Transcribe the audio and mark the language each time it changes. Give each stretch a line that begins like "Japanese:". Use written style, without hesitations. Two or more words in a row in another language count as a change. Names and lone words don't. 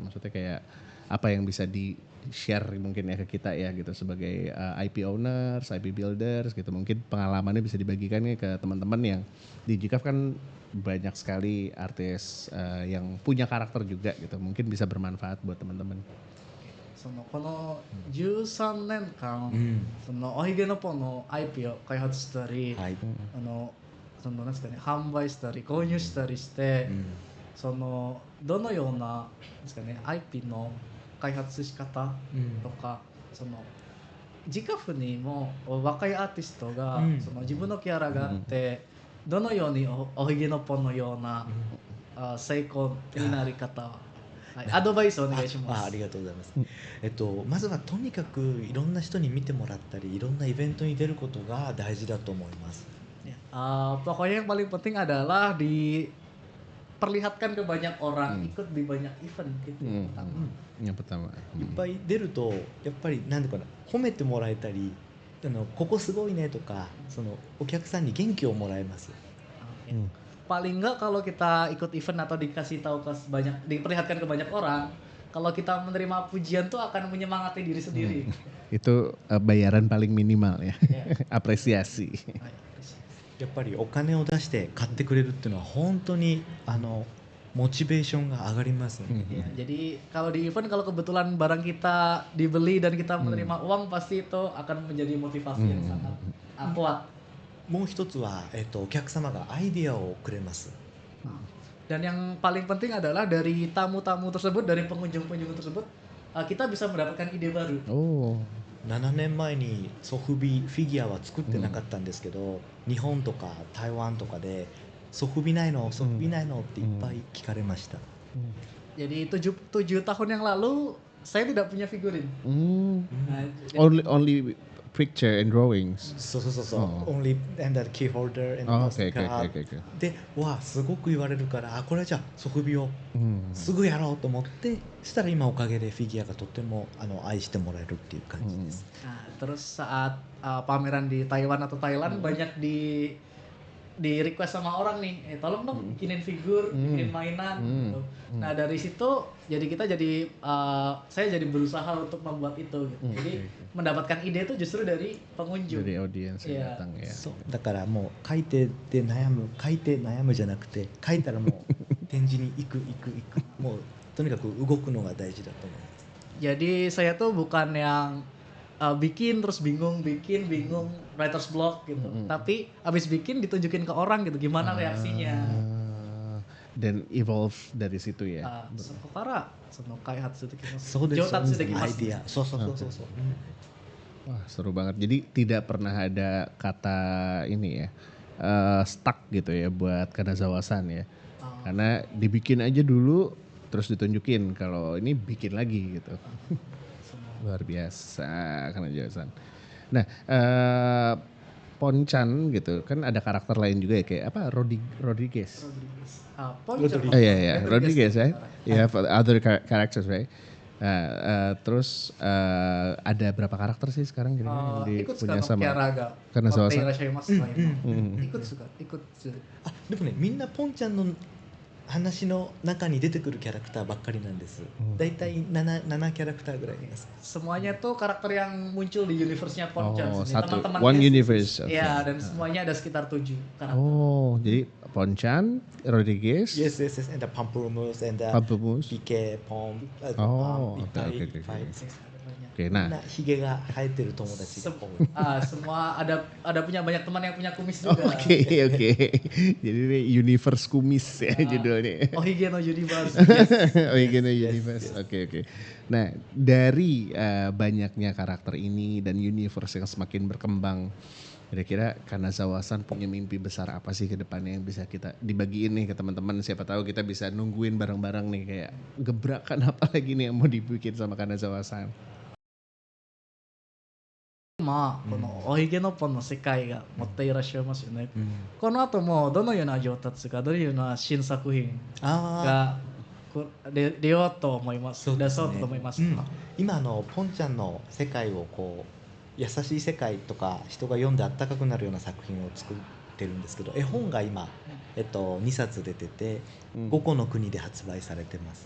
Indonesian: Maksudnya kayak apa yang bisa di-share mungkin ya ke kita ya gitu sebagai
English: IP owners, IP builders
Indonesian: gitu. Mungkin pengalamannya bisa dibagikan ya ke teman-teman yang di GCAF kan banyak sekali artis yang punya karakter juga gitu. Mungkin bisa bermanfaat buat teman-teman.
Japanese: この13年間、そのHigginoponの IP を開発したり、そのなんですかね、販売したり購入したりして、そのどのようなですかね IP の開発し方とか、そのジカフにも若いアーティストが、うんその自分のキャラがあって、どのようにおひげのポンのような、成功になり方は、はい、アドバイスお願いします。ありがとうございます。まずはとにかくいろんな人に見てもらったりいろんなイベントに出ることが大事だと思います。
Indonesian: Ya, pokoknya yang paling penting adalah diperlihatkan ke banyak orang, ikut di banyak event gitu. Yang pertama.
Japanese: いっぱい出るとやっぱりなんていうかな、褒めてもらえたりここすごいねとかそのお客さんに元気をもらえます。
Indonesian: Paling enggak kalau kita ikut event atau dikasih tahu ke banyak, diperlihatkan ke banyak orang, kalau kita menerima pujian tuh akan menyemangati diri sendiri. Itu bayaran paling minimal ya. Apresiasi.
Japanese: やっぱりお金を出して買ってくれるっていうのは本当にモチベーションが上がりますね。
Indonesian: Ya, jadi kalau di event kalau kebetulan barang kita dibeli dan kita menerima uang, pasti itu akan menjadi motivasi yang sangat kuat.
Japanese: もう一つは、お客様がアイディアをくれます。
Indonesian: Dan yang paling penting adalah dari tamu-tamu tersebut, dari pengunjung-pengunjung tersebut, kita bisa mendapatkan ide baru.
Japanese: 7 年前にソフビフィギュアは作ってなかったんですけど、日本とか台湾とかでソフビないのソフビないのっていっぱい聞かれました。
Indonesian: Jadi 7 tahun yang lalu saya tidak punya figurin. Nah,
English: Only picture and drawings. そう、only and the key holder and Okay.
Japanese: で、わあすごく言われるから、これじゃあソフビをすぐやろうと思って、したら今おかげでフィギュアがとっても愛してもらえるっていう感じです。
Indonesian: Nah, terus saat pameran di Taiwan atau Thailand banyak di request sama orang nih, tolong dong bikinin figur, bikinin mainan gitu. Nah dari situ saya jadi berusaha untuk membuat itu gitu. Jadi mendapatkan ide itu justru dari pengunjung. Dari audiens yang datang ya.
Japanese: そうだからもう書いて悩むじゃなくて、書いたらもう展示に行くもうとにかく動くのが大事だと思います。
Indonesian: Jadi saya tuh bukan yang bikin terus bingung
English: writer's block
Indonesian: gitu. Tapi abis bikin ditunjukin ke orang gitu gimana reaksinya. Dan evolve dari situ ya.
Japanese: そこからその開発できます。そうです。上達できます。アイディア。そう。
Indonesian: Wah seru banget. Jadi tidak pernah ada kata ini ya stuck gitu ya buat Kanazawa-san ya. Karena dibikin aja dulu terus ditunjukin, kalau ini bikin lagi gitu. Luar biasa Kanazawa-san. Nah Ponchan gitu kan ada karakter lain juga ya, kayak apa Rodriguez.
English: Rodriguez right? You have other characters right?
Indonesian: Terus ada berapa karakter sih sekarang kira-kira yang punya sama Kanazawa-san?
Japanese: あ、でもね、みんなポンちゃんの話の中に出てくるキャラクターばっかりなんです。だいたい7キャラクターぐらいいます。
Indonesian: Semuanya tuh karakter yang muncul di universe-nya Ponchan. Teman-teman
English: one universe.
Indonesian: Iya, dan semuanya ada sekitar 7 karakter. Oh, jadi Ponchan, Rodriguez.
English: Yes, and the Pamplemousse and the PK Pom.
Indonesian: Oke, nah.
Japanese: ひげが生えてる友達が多い。
Indonesian: Semua ada punya banyak teman yang punya kumis juga. Oke. Jadi ini universe kumis ya judulnya. Ohige no Universe. Ohige no Universe. Oke. Nah, dari banyaknya karakter ini dan universe yang semakin berkembang, kira-kira Kanazawa-san punya mimpi besar apa sih ke depannya yang bisa kita dibagiin nih ke teman-teman? Siapa tahu kita bisa nungguin bareng-bareng nih, kayak gebrakan apa lagi nih yang mau dibikin sama Kanazawa-san.
Japanese: まあこのおひげのポンの世界が持っていらっしゃいますよね。この後もどのような上達か、どのような新作品が出ようと思います。出そうと思いますか。今ポンちゃんの世界をこう優しい世界とか人が読んであったかくなるような作品を作ってるんですけど、絵本が今2冊出てて5個の国で発売されてます。